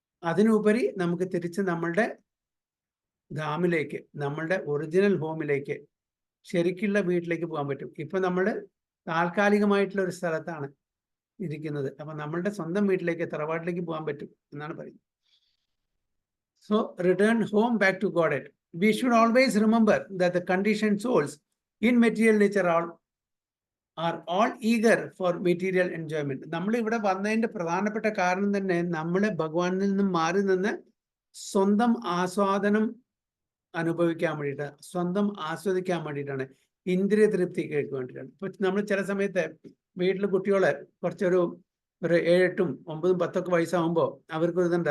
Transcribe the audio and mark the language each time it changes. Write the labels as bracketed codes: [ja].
[ml] അതിനുപരി നമുക്ക് തിരിച്ച് നമ്മളുടെ ധാമിലേക്ക്, നമ്മളുടെ ഒറിജിനൽ ഹോമിലേക്ക്, ശരിക്കുള്ള വീട്ടിലേക്ക് പോകാൻ പറ്റും. ഇപ്പൊ നമ്മൾ താൽക്കാലികമായിട്ടുള്ള ഒരു സ്ഥലത്താണ് ഇരിക്കുന്നത്. അപ്പൊ നമ്മളുടെ സ്വന്തം വീട്ടിലേക്ക്, തറവാട്ടിലേക്ക് പോകാൻ പറ്റും എന്നാണ് പറയുന്നത്. [en] So return home back to Godhead. We should always remember that the conditioned souls in material nature are all eager for material enjoyment. [ml] നമ്മൾ ഇവിടെ വന്നതിന്റെ പ്രധാനപ്പെട്ട കാരണം തന്നെ നമ്മളെ ഭഗവാനിൽ നിന്നും മാറി നിന്ന് സ്വന്തം ആസ്വാദനം അനുഭവിക്കാൻ വേണ്ടിയിട്ട്, സ്വന്തം ആസ്വദിക്കാൻ വേണ്ടിയിട്ടാണ്, ഇന്ദ്രിയ തൃപ്തിക്ക് വേണ്ടിയിട്ടാണ്. ഇപ്പൊ നമ്മൾ ചില സമയത്ത് വീട്ടിൽ കുട്ടികളെ കുറച്ചൊരു 7, 8, 9, 10 വയസ്സാകുമ്പോൾ അവർക്ക് ഇതുണ്ട്.